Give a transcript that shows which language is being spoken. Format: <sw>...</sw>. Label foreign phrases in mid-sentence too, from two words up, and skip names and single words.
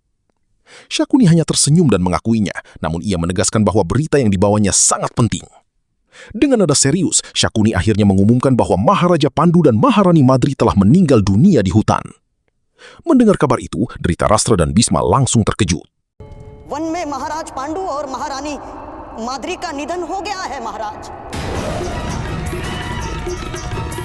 <id>Shakuni hanya tersenyum dan mengakuinya, namun ia menegaskan bahwa berita yang dibawanya sangat penting. Dengan nada serius, Shakuni akhirnya mengumumkan bahwa Maharaja Pandu dan Maharani Madri telah meninggal dunia di hutan. Mendengar kabar itu, Dhritarashtra dan Bhisma langsung terkejut.</id> <hi>वन में महाराज पांडु और महारानी माद्री का निधन हो गया है महाराज।</hi>